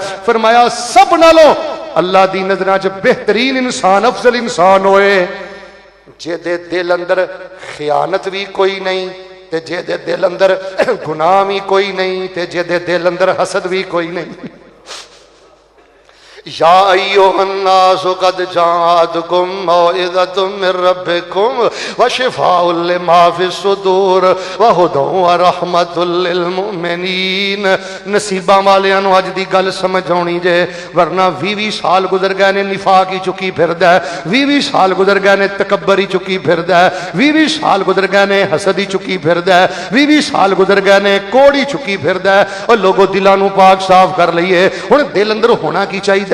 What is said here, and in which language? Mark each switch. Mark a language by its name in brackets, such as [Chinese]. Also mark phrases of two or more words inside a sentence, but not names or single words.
[Punjabi] فرمایا سب نالوں اللہ دی نظراں چ بہترین انسان، افضل انسان ہوئے جیہدے دل اندر خیانت بھی کوئی نہیں، تے جیہدے دل اندر گناہ بھی کوئی نہیں، تے جیہدے دل اندر حسد بھی کوئی نہیں. [Arabic] يا أيها الناس قد جاءتكم موعظة من ربكم وشفاء لما في الصدور وهدى ورحمة للمؤمنين. [Punjabi] نصیباں والیاں نوں اج دی گل سمجھ آؤنی جے، ورنہ 20 سال گزر گئے نے نفاق ہی چکی پھردا ہے، 20 سال گزر گئے نے تکبر ہی چکی پھردا ہے، 20 سال گزر گئے نے حسد ہی چکی پھردا ہے، 20 سال گزر گئے نے کوڑ ہی چکی پھردا ہے. اور لوگوں دلاں نوں پاک صاف کر لئیے۔ ہن دل اندر ہونا کی چاہیے?